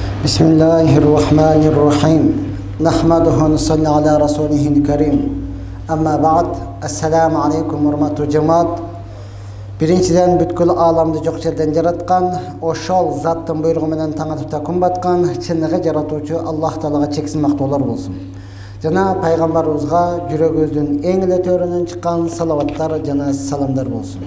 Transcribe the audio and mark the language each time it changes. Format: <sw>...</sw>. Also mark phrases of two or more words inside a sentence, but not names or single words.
<ar>بسم الله الرحمن الرحيم. نحمده ونصلي على رسوله الكريم. أما بعد. السلام عليكم</ar> <tk>hurmatly cemaat.</tk> <ky>Birinçiden бүткүл аламды жок жерден жараткан, ошол заттын буйругу менен таң атып күн баткан, чыныгы жаратуучу Аллах Таалага чексиз мактоолор болсун. Жана пайгамбарыбызга жүрөгүбүздүн эң эле төрүнөн чыккан салаваттар жана саламдар болсун.</ky>